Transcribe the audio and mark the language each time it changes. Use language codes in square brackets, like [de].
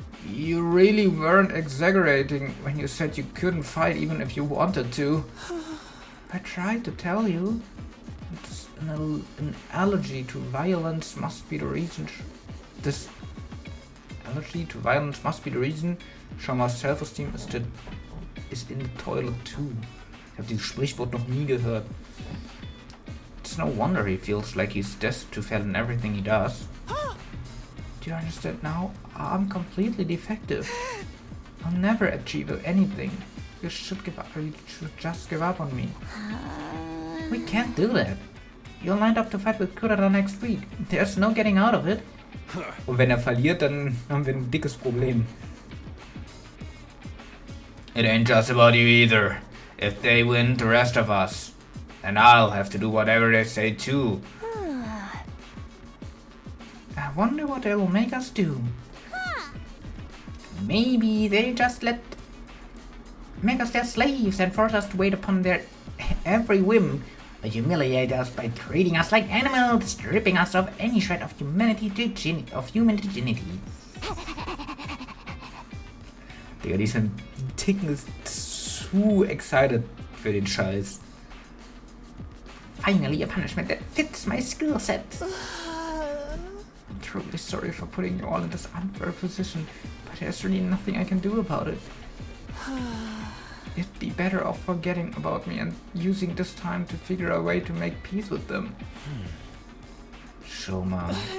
[en] You really weren't exaggerating when you said you couldn't fight even if you wanted to. I tried to tell you. It's an allergy to violence must be the reason. This allergy to violence must be the reason. Shoma's self-esteem is in the toilet too. [de] Ich habe dieses Sprichwort noch nie gehört. [en] It's no wonder he feels like he's destined to fail in everything he does. Do you understand now? I'm completely defective. I'll never achieve anything. You should give up. You should just give up on me. We can't do that. You're lined up to fight with Kurara next week. There's no getting out of it. [de] Und wenn er verliert, dann haben wir ein dickes Problem. [en] It ain't just about you either. If they win, the rest of us. And I'll have to do whatever they say too. I wonder what they will make us do. Maybe they just make us their slaves and force us to wait upon their every whim, or humiliate us by treating us like animals, stripping us of any shred of human dignity. [de] Digga, die ist ein Ticken zu excited für den Scheiß. [en] Finally a punishment that fits my skill set. I'm truly sorry for putting you all in this unfair position, but there's really nothing I can do about it. You'd be better off forgetting about me and using this time to figure a way to make peace with them. Shoma.